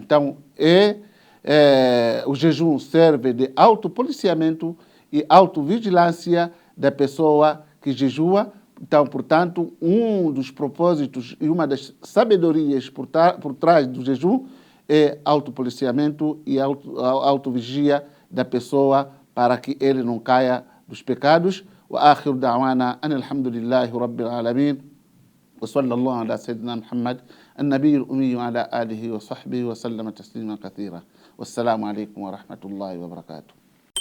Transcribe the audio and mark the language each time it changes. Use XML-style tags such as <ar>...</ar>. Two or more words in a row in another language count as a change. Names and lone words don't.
<pt>Então, o jejum serve de autopoliciamento e autovigilância da pessoa que jejua. Então, portanto, um dos propósitos e uma das sabedorias por trás do jejum é autopoliciamento e autovigia da pessoa para que ele não caia dos pecados.</pt> <ar>وآخر دعوانا أن الحمد لله رب العالمين. وصلى الله على سيدنا محمد النبي الأمي وعلى آله وصحبه وسلم تسليما كثيرا والسلام عليكم ورحمة الله وبركاته.</ar>